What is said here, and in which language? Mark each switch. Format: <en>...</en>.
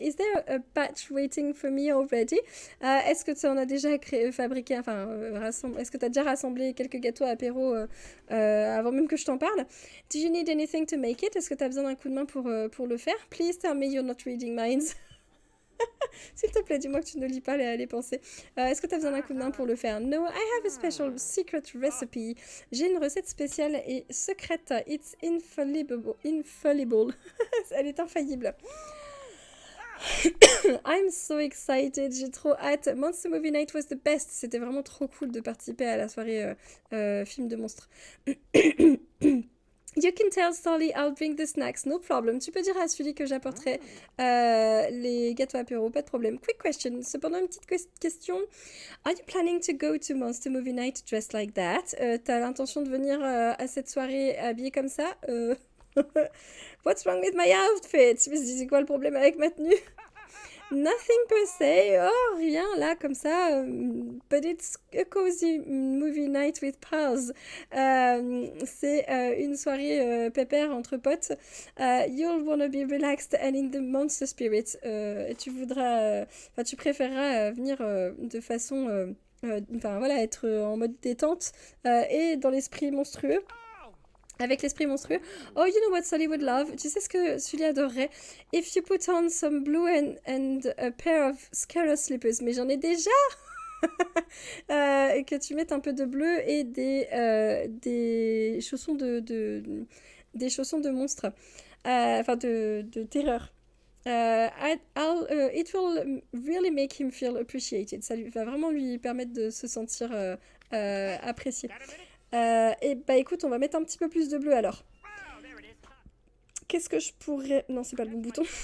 <en>Is there a batch waiting for me already?</en> <fr>Est-ce que tu en as déjà fabriqué, est-ce que tu as déjà rassemblé quelques gâteaux apéro avant même que je t'en parle?</fr> <en>Do you need anything to make it?</en> <fr>Est-ce que tu as besoin d'un coup de main pour le faire?</fr> <en>Please tell me you're not reading minds.</en> <fr>S'il te plaît, dis-moi que tu ne lis pas les pensées. Est-ce que tu as besoin d'un coup de main pour le faire?</fr> <en>No, I have a special secret recipe.</en> <fr>J'ai une recette spéciale et secrète.</fr> <en>It's infallible.</en> <fr>Elle est infaillible.</fr> <en>I'm so excited.</en> <fr>J'ai trop hâte.</fr> <en>Monster Movie Night was the best.</en> <fr>C'était vraiment trop cool de participer à la soirée film de monstres.</fr> <en>You can tell Sully I'll bring the snacks, no problem.</en> <fr>Tu peux dire à Sully que j'apporterai les gâteaux apéro, pas de problème.</fr> <en>Quick question,</en> <fr>cependant une petite question.</fr> <en>Are you planning to go to Monster Movie Night dressed like that?</en> <fr>T'as l'intention de venir à cette soirée habillée comme ça?</fr> <en>What's wrong with my outfit?</en> <fr>Je me dis, c'est quoi le problème avec ma tenue?</fr> <en>Nothing per se,</en> <fr>oh rien là comme ça,</fr> <en>but it's a cozy movie night with pals.</en> <fr>C'est une soirée pépère entre potes.</fr> <en>You'll wanna be relaxed and in the monster spirit.</en> <fr>Tu préféreras venir de façon, être en mode détente et dans l'esprit monstrueux. Avec l'esprit monstrueux.</fr> <en>Oh, you know what Sully would love?</en> <fr>Tu sais ce que Sully adorerait?</fr> <en>If you put on some blue and a pair of scarlet slippers.</en> <fr>Mais j'en ai déjà! Que tu mettes un peu de bleu et des chaussons des chaussons de monstre. De terreur.</fr> <en>It will really make him feel appreciated.</en> <fr>Ça va vraiment lui permettre de se sentir apprécié. Et bah écoute, on va mettre un petit peu plus de bleu alors. Qu'est-ce que je pourrais... Non, c'est pas le bon bouton.</fr>